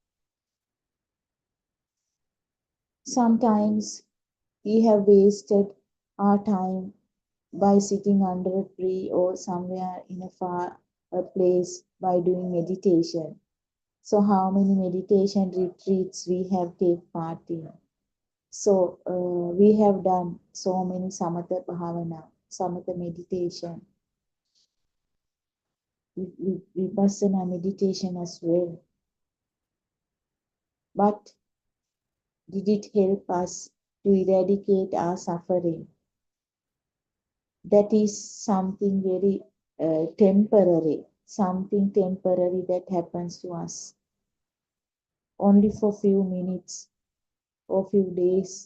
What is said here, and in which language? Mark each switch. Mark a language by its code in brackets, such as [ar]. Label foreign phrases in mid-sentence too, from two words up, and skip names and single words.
[en] Sometimes we have wasted our time by sitting under a tree or somewhere in a far place by doing meditation. So how many meditation retreats we have taken part in? So we have done so many [pi] samatha bhavana, [en] samatha meditation, vipassana meditation as well. But did it help us to eradicate our suffering? That is something very temporary, something temporary that happens to us only for few minutes or few days.